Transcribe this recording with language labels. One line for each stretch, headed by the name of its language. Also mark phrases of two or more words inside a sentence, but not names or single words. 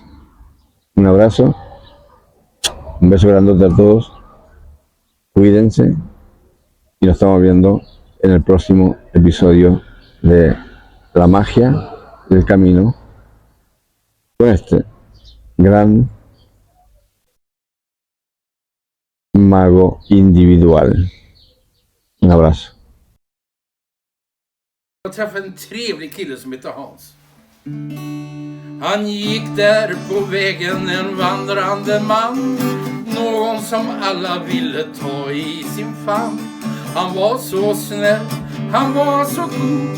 Spanish: Un abrazo, un beso grandote a todos, cuídense y nos estamos viendo en el próximo episodio de La magia del camino con este gran mago individual. Un abrazo.
Swedish: Jag träffade en trevlig kille som heter Hans. Han gick där på vägen, en vandrande man. Någon som alla ville ta i sin famn. Han var så snäll, han var så god.